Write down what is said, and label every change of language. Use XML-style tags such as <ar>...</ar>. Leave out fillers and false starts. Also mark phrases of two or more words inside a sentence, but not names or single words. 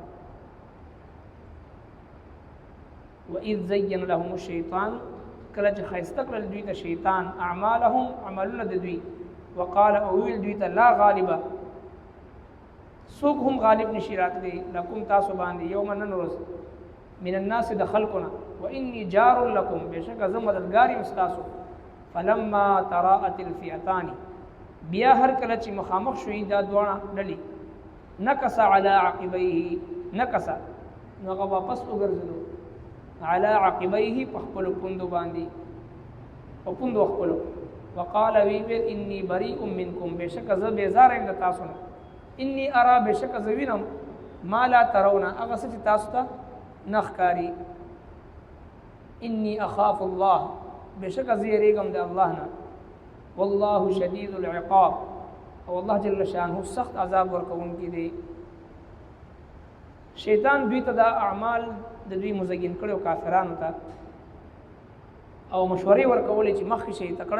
<ar>وإذ زین لهم الشیطان</ar> <ps>کله چې ښایسته کړل دوی ته شیطان اعمالهم عملونه د دوی وقال او ویل دوی ته</ps> <ar>لا غالبه</ar> <ps>څوک هم غالب نشي راتلی لکم تاسو باندې یوم نن ورځ</ps> <ar>من الناس</ar> <ps>د خلقنا</ps> <ar>وإني جار لكم</ar> <ps>بشک زه مددګار یم ستاسو</ps> <ar>فلما تراءت الفئتان</ar> <ps>بیا هر کله چې مخامخ شوي دا دواړه ډلې</ps> <ar>نکس علی عقبیه</ar> <ps>نکس نو هغه واپس وګرځېدو</ps> <ar>علی عقبیه</ar> <ps>په خپلو پوندو باندې په پوندو خپلو وقال ویل</ps> <ar>انی بریء منکم</ar> <ps>بشک زه بیزاره یم د تاسو نه</ps> <ar>انی ارا</ar> <ps>بشک زه وینم</ps> <ar>ما لا ترون</ar> <ps>هغه څه چې تاسو ته نه ښکاري</ps> <ar>انی اخاف الله</ar> <ps>بشک زه یریږم د الله نه</ps> <ar>والله شدید العقاب</ar> <ps>او الله جل شانه سخت عذاب ورکوونکی دی شیطان دوی ته دا اعمال د دوی مزین کړو کافرانو ته او مشورې ورکولې چې مخکې شي تکړه</ps>